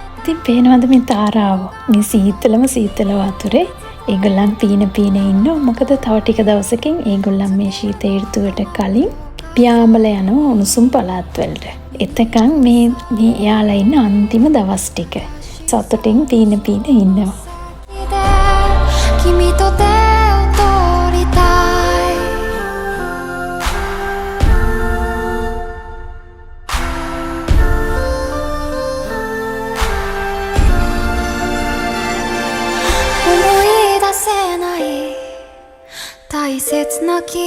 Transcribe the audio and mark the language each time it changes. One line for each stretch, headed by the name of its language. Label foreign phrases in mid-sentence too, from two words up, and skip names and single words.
Sinhala: ඉතින් පේනවද මේ තාරාව මේ සීතලම සීතල වතුරේ ඒගොල්ලන් පීන ඉන්නවා. මොකද තව ටික දවසකින් ඒගොල්ලන් මේ ශීත ඍතුවට කලින් පියාඹල යනවා උණුසුම් පළාත් වලට. එතකන් මේ යාලා ඉන්න අන්තිම දවස් ටික සතුටින් පීන ඉන්නවා.
Japanese: 君と手を取りたい思い出せない大切な記